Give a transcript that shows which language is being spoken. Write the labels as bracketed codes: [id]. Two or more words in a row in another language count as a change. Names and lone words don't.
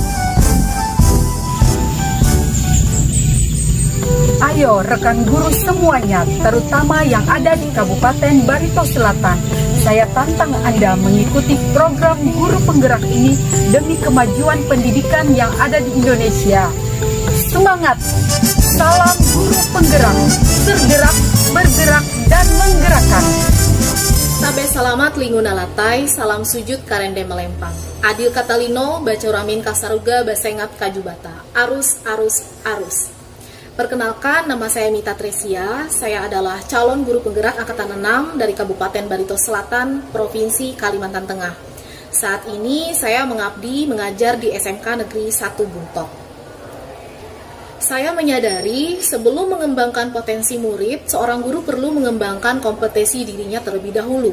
[id] Ayo rekan guru semuanya, terutama yang ada di Kabupaten Barito Selatan, saya tantang Anda mengikuti program guru penggerak ini demi kemajuan pendidikan yang ada di Indonesia. Semangat! Salam guru penggerak, tergerak, bergerak, dan menggerakkan. [nij] Sabe salamat linguna latai, salam sujud karende melempang. [knx] Adil Katalino, Bacuramin Kasaruga, Basengat Kajubata. Arus, arus, arus. [id] Perkenalkan, nama saya Mita Tresia. Saya adalah calon guru penggerak angkatan 6 dari Kabupaten Barito Selatan, Provinsi Kalimantan Tengah. Saat ini saya mengabdi mengajar di SMK Negeri 1 Buntok. Saya menyadari sebelum mengembangkan potensi murid, seorang guru perlu mengembangkan kompetensi dirinya terlebih dahulu.